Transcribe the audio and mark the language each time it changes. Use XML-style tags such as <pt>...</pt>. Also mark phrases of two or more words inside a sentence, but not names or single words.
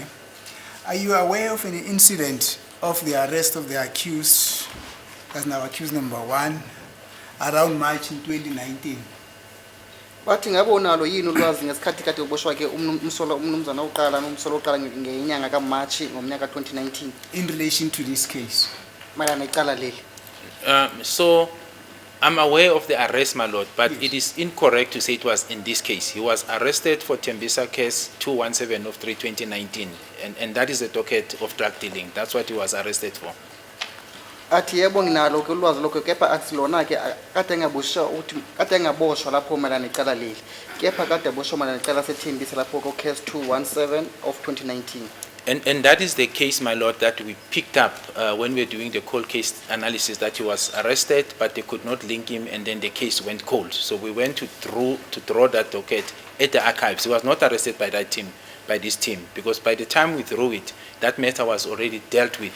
<en>Are you aware of any incident of the arrest of the accused, as now accused number 1, around March in 2019?</en> <zu>Bathi ngabe unalo yini ulwazi ngesikhathi kade uboshwa ke umnumzana oqala nomsolo oqala ngenyanga kaMarch ngomnyaka 2019</zu> <en>in relation to this case?</en> <zu>Mayelana icala leli.</zu> <en>So I'm aware of the arrest, my lord, but yes, it is incorrect to say it was in this case. He was arrested for Tembisa case 217 of 3/2019, and that is the docket of drug dealing. That's what he was arrested for.</en> <zu>Athi yebo nginalo ke ulwazi lokho kepha akusilona ke kade ngaboshwa uthi kade ngaboshwa lapho mayelana icala leli kepha kade aboshwa mayelana icala sethembisa lapho ko case 217 of 2019.</zu> <en>And that is the case, my lord, that we picked up when we were doing the cold case analysis, that he was arrested, but they could not link him, and then the case went cold. So we went to draw that docket at the archives. He was not arrested by that team, by this team, because by the time we drew it, that matter was already dealt with.</en>